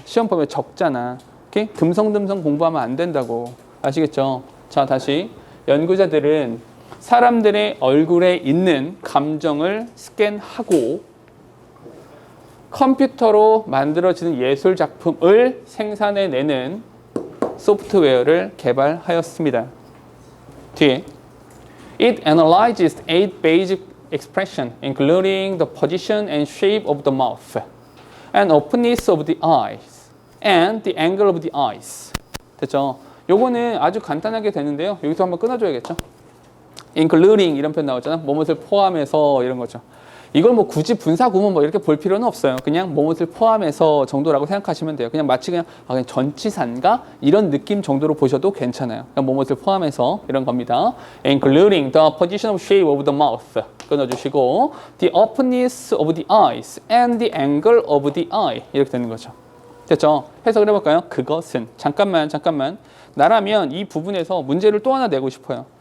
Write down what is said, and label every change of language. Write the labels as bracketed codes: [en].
[ko] 시험 범위 적잖아. 오케이? 듬성듬성 공부하면 안 된다고. 아시겠죠? 자, 다시. 연구자들은 사람들의 얼굴에 있는 감정을 스캔하고 컴퓨터로 만들어지는 예술 작품을 생산해내는 소프트웨어를 개발하였습니다. 뒤에 [en] It analyzes 8 basic expressions, including the position and shape of the mouth, and openness of the eyes, and the angle of the eyes. [ko] 됐죠? 요거는 아주 간단하게 되는데요. 여기서 한번 끊어줘야겠죠? including 이런 표현 나오잖아. 뭐뭇을 포함해서 이런 거죠. 이걸 뭐 굳이 분사 구문 뭐 이렇게 볼 필요는 없어요. 그냥 뭐뭇을 포함해서 정도라고 생각하시면 돼요. 그냥 마치 그냥 전치사인가 이런 느낌 정도로 보셔도 괜찮아요. 그냥 뭐뭇을 포함해서 이런 겁니다. [en] including the position of shape of the mouth [ko] 끊어주시고 [en] the openness of the eyes and the angle of the eye [ko] 이렇게 되는 거죠. 됐죠? 해석을 해볼까요? 그것은 잠깐만 나라면 이 부분에서 문제를 또 하나 내고 싶어요.